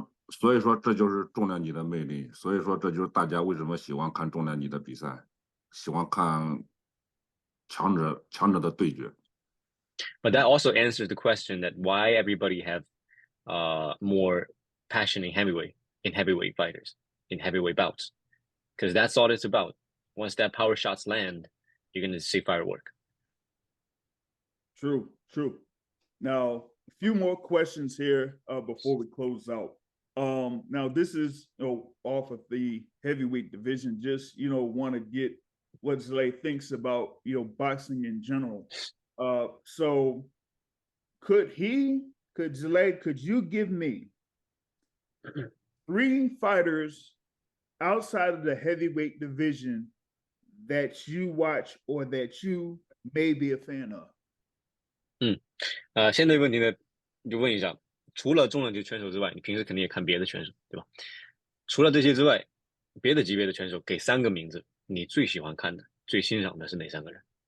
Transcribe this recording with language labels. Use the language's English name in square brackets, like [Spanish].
[Chinese] 所以说这就是重量级的魅力，所以说这就是大家为什么喜欢看重量级的比赛，喜欢看强者的对决。 [English] But that also answers the question that why everybody have more passion in heavyweight fighters, in heavyweight bouts, because that's all it's about. Once that power shots land, you're going to see firework. True. Now, a few more questions here before we close out. Now this is off of the heavyweight division. Just want to get what Zhilei thinks about boxing in general. So could Zhilei, could you give me 3 fighters outside of the heavyweight division that you watch or that you may be a fan of? [Chinese] 现在问题呢，就问一下，除了重量级选手之外，你平时肯定也看别的选手，对吧？除了这些之外，别的级别的选手，给3个名字，你最喜欢看的、最欣赏的是哪3个人？